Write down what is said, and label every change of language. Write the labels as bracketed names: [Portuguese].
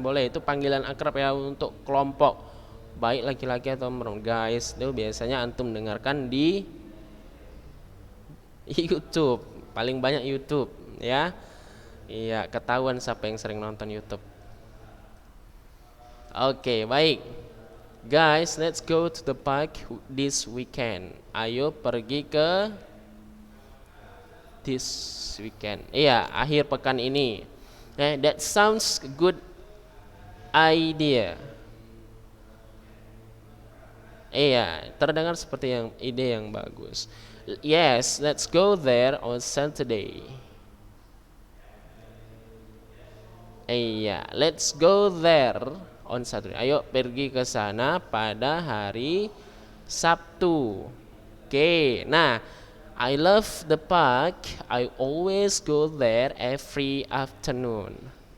[Indonesian] Boleh itu panggilan akrab ya untuk kelompok. Baik laki-laki atau perempuan. Guys, itu biasanya antum dengarkan di YouTube. Paling banyak YouTube, ya. Iya, ketahuan siapa yang sering nonton YouTube. Oke, baik. [English] Guys, let's go to the park this weekend. [Indonesian] Ayo pergi ke [English] this weekend. [Indonesian] Iya, akhir pekan ini. [English] That sounds good idea. [Indonesian] Iya, terdengar seperti ide yang bagus. [English] Yes, let's go there on Saturday. Iya, let's go there on Saturday. [Indonesian] Ayo pergi ke sana pada hari Sabtu. [English] Oke, nah, I love the park. I always go there every afternoon.